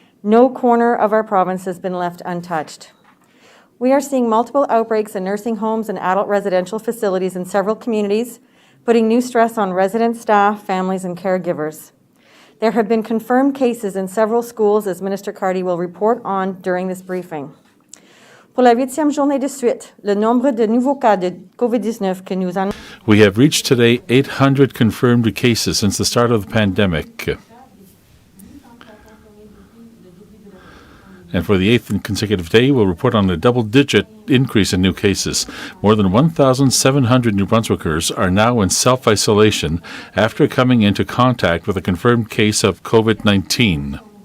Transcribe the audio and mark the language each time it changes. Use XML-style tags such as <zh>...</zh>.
<en>No corner of our province has been left untouched. We are seeing multiple outbreaks in nursing homes and adult residential facilities in several communities, putting new stress on residents, staff, families, and caregivers. There have been confirmed cases in several schools, as Minister Cardy will report on during this briefing.</en> <fr>Pour la 8e journée de suite, le nombre de nouveaux cas de COVID-19 que nous annonçons.</fr> <en>We have reached today 800 confirmed cases since the start of the pandemic. And for the 8th consecutive day, we'll report on a double-digit increase in new cases. More than 1,700 New Brunswickers are now in self-isolation after coming into contact with a confirmed case of COVID-19.</en>